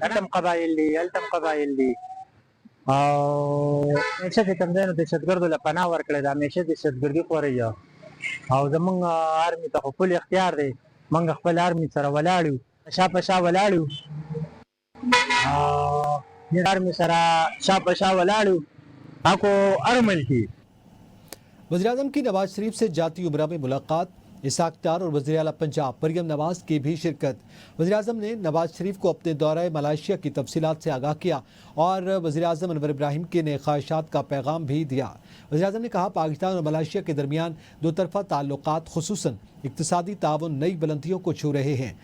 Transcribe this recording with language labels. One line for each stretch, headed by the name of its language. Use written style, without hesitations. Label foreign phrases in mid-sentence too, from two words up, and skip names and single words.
Pashto: هلته هم قبایل دي هلته هم قبایل دي او همیشه چې کوم ځای نو دهشتګردو له پناه ورکړې ده، همیشه دهشتګردي خورېږي او زمونږ آرمي ته خو فل اختیار دی، موږ خپل آرمي سره ولاړ یو، شا په شا ولاړ یو آرمي سره شا په شا ولاړ یو ako ارمل کی.
Urdu: وزیر اعظم کی نواز شریف سے جاتی امرا میں ملاقات، اسحاق ڈار اور وزیر اعلیٰ پنجاب مریم نواز کی بھی شرکت. وزیر اعظم نے نواز شریف کو اپنے دورہ ملائیشیا کی تفصیلات سے آگاہ کیا اور وزیر اعظم انور ابراہیم کے نئے خواہشات کا پیغام بھی دیا. وزیر اعظم نے کہا پاکستان اور ملائیشیا کے درمیان دو طرفہ تعلقات خصوصاً اقتصادی تعاون نئی بلندیوں کو چھو رہے ہیں.